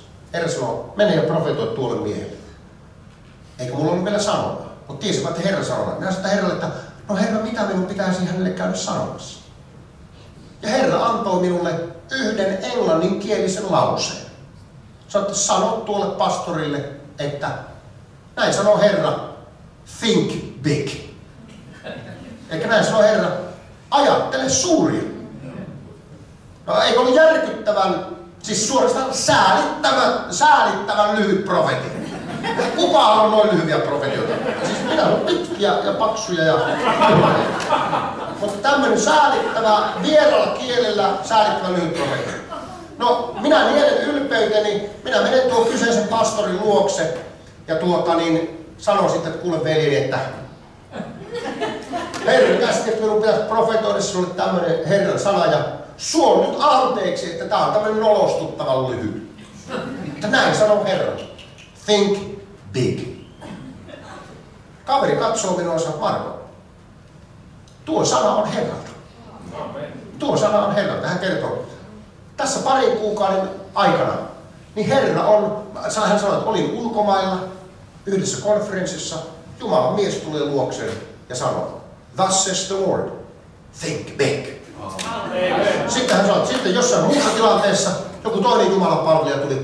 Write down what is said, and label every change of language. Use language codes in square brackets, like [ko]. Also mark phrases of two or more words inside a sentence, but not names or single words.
[fi] Herra sanoo, mene ja profetoi tuolle miehelle. Eikä mulla ollut vielä sanomaa, mutta tiesivät, että Herra sanoo. Minä sanoin Herralle, että no Herra, mitä minun pitäisi hänelle käydä sanomassa? Ja Herra antoi minulle yhden englanninkielisen lauseen. Sanoi, että sano tuolle pastorille, että näin sanoo Herra, [en] think big. [fi] Eikä näin sanoo Herra, ajattele suuria. No eikö ollut järkyttävän, siis suorastaan säälittävän lyhyt profetia. Kukaan on noin lyhyviä profetioita. Siis minä olen pitkiä ja paksuja ja... Mutta tämmöinen säälittävä, vieralla kielellä säälittävä lyhyt profetia. No, minä nielen ylpeyteni, minä menen tuon kyseisen pastorin luokse ja sanon sitten, että kuule veljeni, että Herra käski, että minun pitäisi profetoida sinulle tämmöinen Herran sana ja suon nyt anteeksi, että tämä on tämmöinen nolostuttavan lyhyt. Että näin sanoo Herra. [en] Think big. [fi] Kaveri katsoo minua ja sanoo, Marko, tuo sana on Herralta. Tuo sana on Herralta. Hän kertoo, tässä parin kuukauden aikana, niin Herra on, hän sanoi, että olin ulkomailla yhdessä konferenssissa, Jumalan mies tulee luokseen ja sanoi, [en] thus says the Lord, think big. [fi] Sitten hän sanoi, että sitten jossain muussa tilanteessa joku toinen Jumalan palvelija tuli